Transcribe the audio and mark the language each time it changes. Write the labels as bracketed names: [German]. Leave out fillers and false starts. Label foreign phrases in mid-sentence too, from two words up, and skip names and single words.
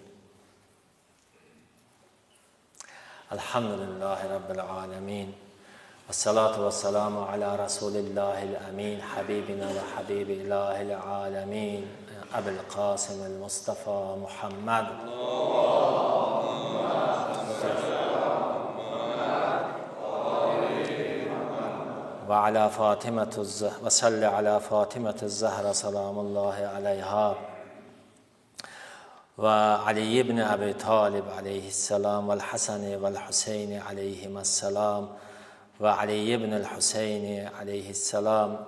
[Arabic] الحمد لله رب العالمين. والصلاة والسلام على رسول الله الأمين. حبيبنا وحبيب إله العالمين أبي القاسم المصطفى محمد. وعلى فاطمة وصل على فاطمة الزهرة سلام الله عليها وعلي بن أبي طالب عليه السلام والحسن والحسين عليهما السلام وعلي بن الحسين عليه السلام